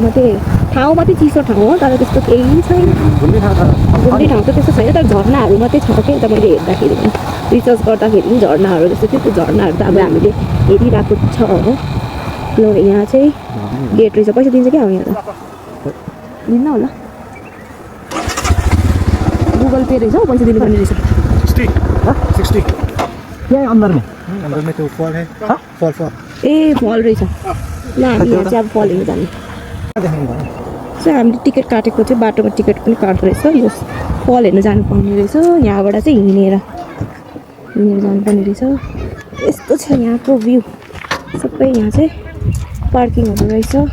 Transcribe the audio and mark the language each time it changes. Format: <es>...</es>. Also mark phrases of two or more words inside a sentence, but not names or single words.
<ne>मात्रै ठाउँ मात्रै चिसो ठाउँ हो तर त्यस्तो केही छैन घुम्ने ठाउँ त त्यस्तो छैन तर झर्नाहरू मात्रै छ क्या त मैले हेर्दाखेरि पनि रिसर्च गर्दाखेरि पनि झर्नाहरू जस्तो थियो त्यो झर्नाहरू त अब हामीले हेरिरहेको छ हो ल यहाँ चाहिँ गेट रहेछ पैसा दिन्छ क्या अब यहाँ त दिन्न होला गुगल पे रहेछ पैसा दिनुपर्ने रहेछ</ne> <hi>60 क्या अंदर में तो फॉल है फॉल</hi> <ne>ए फल रहेछ ल हामी यहाँ चाहिँ अब फल हेर्नु जाने सो हामीले टिकट काटेको चाहिँ बाटोमा टिकट पनि काट्दो रहेछ यो फल हेर्नु जानुपर्ने रहेछ यहाँबाट चाहिँ हिँडेर जानुपर्ने रहेछ यस्तो छ यहाँको भ्यू सबै यहाँ चाहिँ पार्किङहरू रहेछ</ne>